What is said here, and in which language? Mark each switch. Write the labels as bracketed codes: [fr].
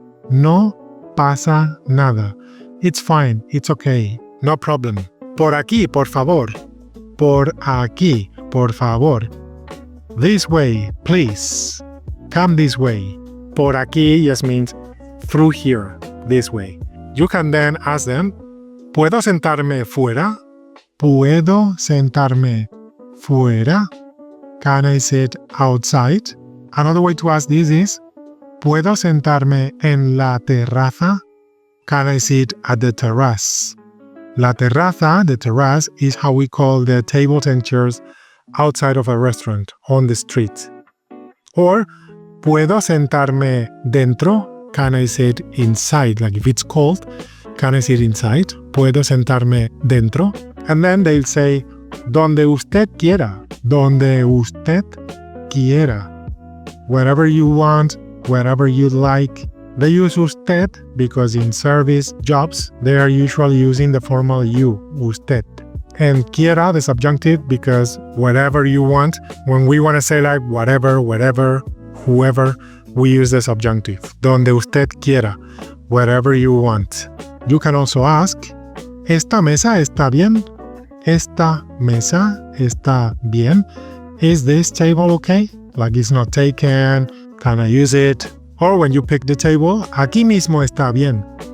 [es] No pasa nada. [en] It's fine, it's okay, no problem. [es] Por aquí, por favor. Por aquí, por favor. [en] This way, please. Come this way. [es] Por aquí [en] just means through here, this way. You can then ask them, [es] ¿Puedo sentarme fuera? ¿Puedo sentarme fuera? [en] Can I sit outside? Another way to ask this is, [es] ¿Puedo sentarme en la terraza? [en] Can I sit at the terrace? La terraza, the terrace, is how we call the tables and chairs outside of a restaurant, on the street. Or, [es] ¿Puedo sentarme dentro? [en] Can I sit inside? Like if it's cold, can I sit inside? [es] ¿Puedo sentarme dentro? [en] And then they'll say, [es] donde usted quiera. Donde usted quiera. [en] Wherever you want, wherever you like. They use usted because in service jobs, they are usually using the formal you, usted. And quiera, the subjunctive, because whatever you want, when we want to say like whatever, wherever, whoever, we use the subjunctive. [es] Donde usted quiera, [en] wherever you want. You can also ask, [es] ¿Esta mesa está bien? ¿Esta mesa está bien? [en] Is this table okay? Like it's not taken, can I use it? Or when you pick the table, [es] aquí mismo está bien.